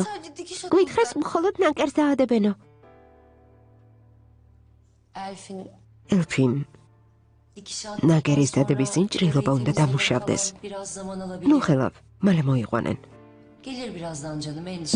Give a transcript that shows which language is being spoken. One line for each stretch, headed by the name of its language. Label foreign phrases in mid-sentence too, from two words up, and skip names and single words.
Turkish: Sadece dikiş atıyorum.
Georgian: გვითხრეს მხოლოდ ნაკერს დაადებენო.
Turkish: Elfin
Georgian: ელფინ,
Turkish: dikiş
Georgian: ნაგერის დადების წინ ჭრილობა უნდა დამუშავდეს.
Turkish: Biraz zaman alabilir.
Georgian: ნუ ხელავ, მალე მოიყვანენ.
Turkish: Gelir birazdan canım endişe.